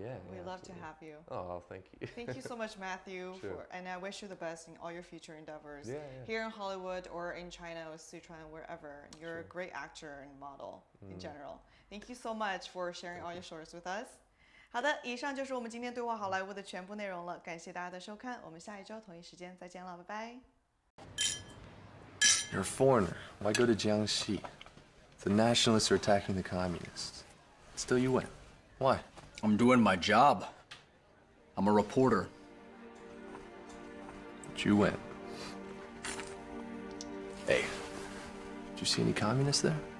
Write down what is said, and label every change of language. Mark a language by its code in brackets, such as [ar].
[en] we love to have you. Oh, thank you. Thank you so much, Matthew, Sure. and I wish you the best in all your future endeavors. Yeah. Here in Hollywood or in China or Sichuan, wherever. You're a great actor and model in general. Thank you so much for sharing all your stories with us. [zh] 好的，以上就是我们今天对话好莱坞的全部内容了，感谢大家的收看，我们下一周同一时间再见了，拜拜。 [en] You're a foreigner. Why go to Jiangxi? The nationalists are attacking the communists. Still you win. Why? I'm doing my job. I'm a reporter. But you win. Hey, did you see any communists there?